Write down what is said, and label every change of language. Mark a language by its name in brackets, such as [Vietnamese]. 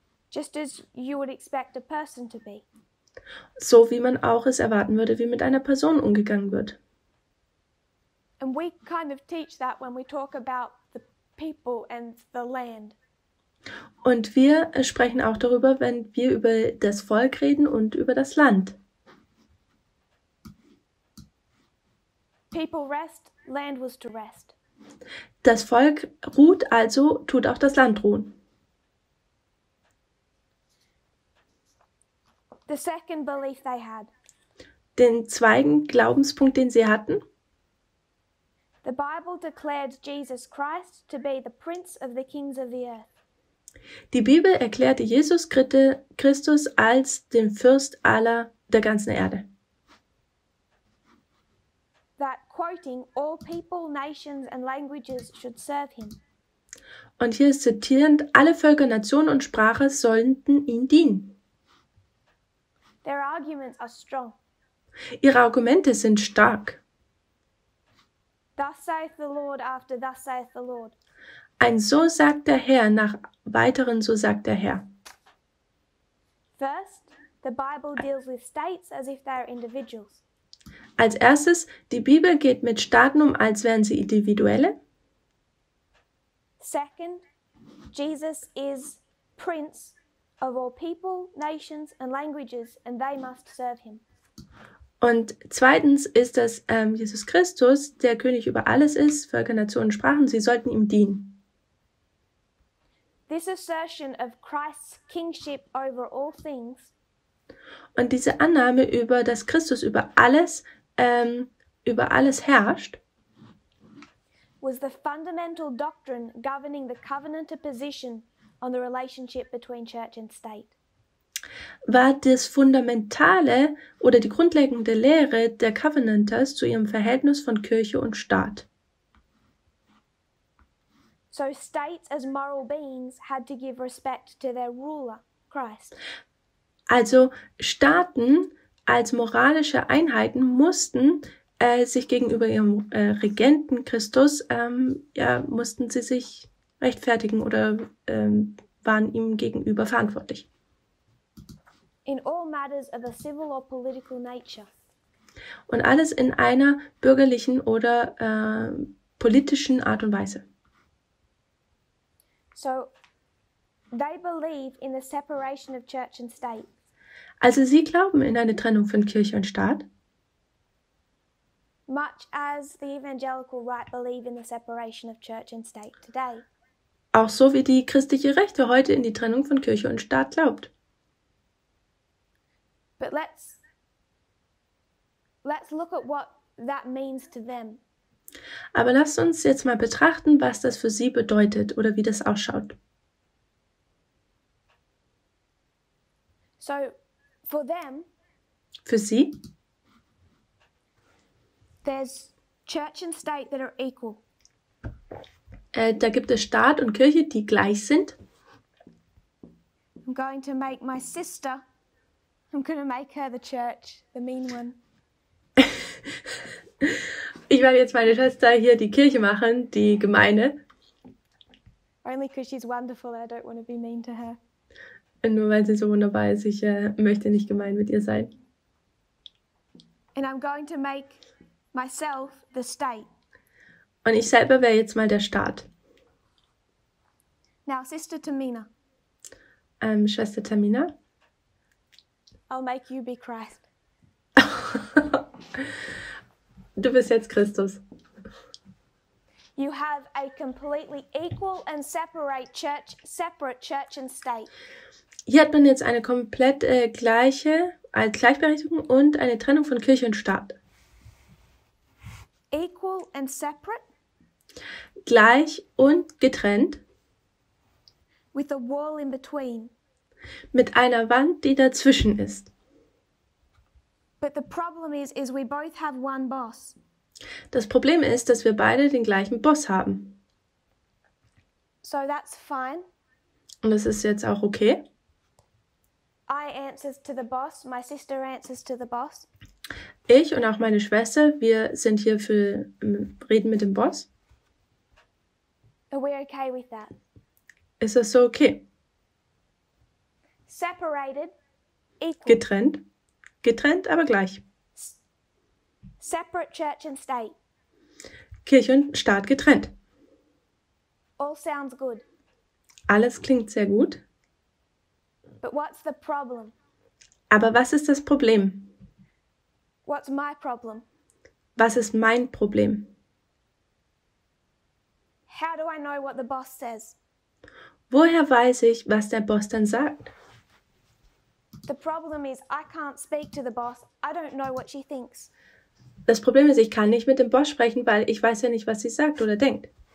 [English] Just as you would expect a person to be. [German] So wie man auch es erwarten würde, wie mit einer Person umgegangen wird. [English] And we kind of teach that when we talk about the people and the land. [German] Und wir sprechen auch darüber, wenn wir über das Volk reden und über das Land. [English] People rest, land was to rest. [German] Das Volk ruht, also tut auch das Land ruhen. [English] The second belief they had. [German] Den zweiten Glaubenspunkt, den sie hatten: [English] The Bible declared Jesus Christ to be the Prince of the Kings of the earth. [German] Die Bibel erklärte Jesus Christus als den Fürst der ganzen Erde. [English] That quoting, all people, nations and languages should serve him. [German] Und hier ist zitierend: Alle Völker, Nationen und Sprache sollten ihm dienen. [English] Their arguments are strong. [German] Ihre Argumente sind stark. [English] Thus saith the Lord after thus saith the Lord. [German] Ein So sagt der Herr nach weiteren So sagt der Herr. [English] First, the Bible deals with states as if they are individuals. [German] Als erstes, die Bibel geht mit Staaten um, als wären sie Individuelle. [English] Second, Jesus is Prince of all people, nations and languages, and they must serve him. [German] Und zweitens ist, dass Jesus Christus der König über alles ist, Völker, Nationen, Sprachen, sie sollten ihm dienen. [English] This assertion of Christ's kingship over all things [German] Und diese Annahme über, dass Christus über alles herrscht, [English] was the fundamental doctrine governing the covenantal position on the relationship between church and state. [German] war das Fundamentale oder die grundlegende Lehre der Covenanters zu ihrem Verhältnis von Kirche und Staat. [English] So states as moral beings had to give respect to their ruler, Christ. [German] Also Staaten als moralische Einheiten mussten sich gegenüber ihrem Regenten Christus, mussten sie sich rechtfertigen oder waren ihm gegenüber verantwortlich. [English] In all matters of a civil or political nature. [German] Und alles in einer bürgerlichen oder politischen Art und Weise. [English] So they believe in the separation of church and state. [German] Also sie glauben in eine Trennung von Kirche und Staat. [English] Much as the evangelical right believe in the separation of church and state today. [German] Auch so wie die christliche Rechte heute in die Trennung von Kirche und Staat glaubt. [English] But let's look at what that means to them. [German] Aber lasst uns jetzt mal betrachten, was das für sie bedeutet oder wie das ausschaut. [English] So, for them, [German] Für sie, [English] there's church and state that are equal. [German] da gibt es Staat und Kirche, die gleich sind. [English] I'm going to make my sister, I'm going to make her the church, the mean one. [German] Ich werde jetzt meine Schwester hier die Kirche machen, die Gemeine. [English] Only because she's wonderful and I don't want to be mean to her. [German] Nur weil sie so wunderbar ist, ich möchte nicht gemein mit ihr sein. [English] And I'm going to make myself the state. [German] Und ich selber wäre jetzt mal der Staat. [English] Now, Sister Tamina, [German] Schwester Tamina. [English] I'll make you be Christ. [German] Du bist jetzt Christus. [English] You have a completely equal and separate church and state. [German] Hier hat man jetzt eine komplett Gleichberechtigung und eine Trennung von Kirche und Staat. [English] Equal and separate? [German] Gleich und getrennt. [English] With a wall in between. [German] Mit einer Wand, die dazwischen ist. [English] But the problem is we both have one boss. [German] Das Problem ist, dass wir beide den gleichen Boss haben. [English] So that's fine. [German] Und das ist jetzt auch okay. [English] I answers to the boss, my sister answers to the boss. [German] Ich und auch meine Schwester, wir sind hier für reden mit dem Boss. [English] Are we okay with that? [German] Ist das so okay? [English] Separated, equal. [German] Getrennt. Getrennt, aber gleich. [English] Separate church and state. [German] Kirche und Staat getrennt. [English] All sounds good. [German] Alles klingt sehr gut. [English] But what's the problem? [German] Aber was ist das Problem? [English] What's my problem? [German] Was ist mein Problem? [English] How do I know what the boss says? [German] Woher weiß ich, was der Boss dann sagt? [English] The problem is I can't speak to the boss. I don't know what she thinks. [German] Das Problem ist, ich kann nicht mit dem Boss sprechen, weil ich weiß ja nicht, was sie sagt oder denkt.